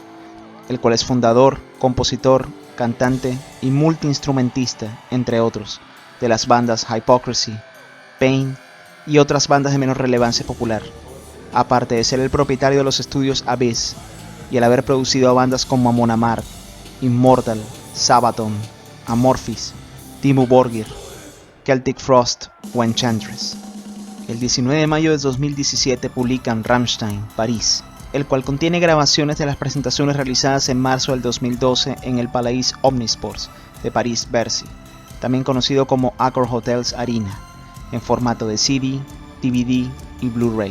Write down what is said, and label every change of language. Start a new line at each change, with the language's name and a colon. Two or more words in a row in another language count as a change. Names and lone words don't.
Spanish: el cual es fundador, compositor, cantante y multiinstrumentista, entre otros, de las bandas Hypocrisy, Pain y otras bandas de menor relevancia popular, aparte de ser el propietario de los estudios Abyss y el haber producido a bandas como Amon Amarth, Immortal, Sabaton, Amorphis, Dimmu Borgir, Celtic Frost o Enchantress. El 19 de mayo de 2017 publican Rammstein, París, el cual contiene grabaciones de las presentaciones realizadas en marzo del 2012 en el Palais Omnisports de París-Bercy, también conocido como Accor Hotels Arena, en formato de CD, DVD y Blu-ray.